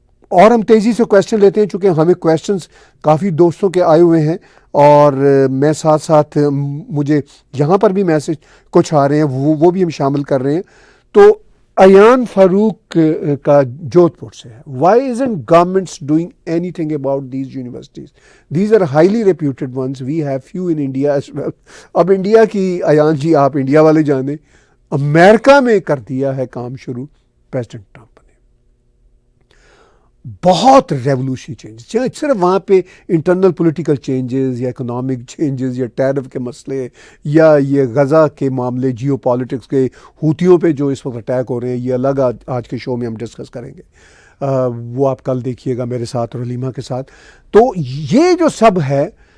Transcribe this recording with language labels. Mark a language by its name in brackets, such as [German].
[Urdu] اور ہم تیزی سے کویشچن لیتے ہیں، چونکہ ہمیں کویشچنز کافی دوستوں کے آئے ہوئے ہیں، اور میں ساتھ ساتھ مجھے یہاں پر بھی میسج کچھ آ رہے ہیں، وہ بھی ہم شامل کر رہے ہیں۔ تو ایان فاروق کا جودھ پور سے ہے، Y isn't governments doing anything about these universities? [English] These are highly reputed ones. We have few in India as well. [Urdu] اب انڈیا کی ایان جی آپ انڈیا والے جانیں، امریکہ میں کر دیا ہے کام شروع پریزیڈنٹ ٹرمپ نے، بہت ریولوشنری چینجز، صرف وہاں پہ انٹرنل پولیٹیکل چینجز یا اکنامک چینجز یا ٹیرف کے مسئلے یا یہ غزہ کے معاملے، جیو پالیٹکس کے، ہوتیوں پہ جو اس وقت اٹیک ہو رہے ہیں، یہ الگ آج کے شو میں ہم ڈسکس کریں گے، وہ آپ کل دیکھیے گا میرے ساتھ اور علیمہ کے ساتھ۔ تو یہ جو سب ہے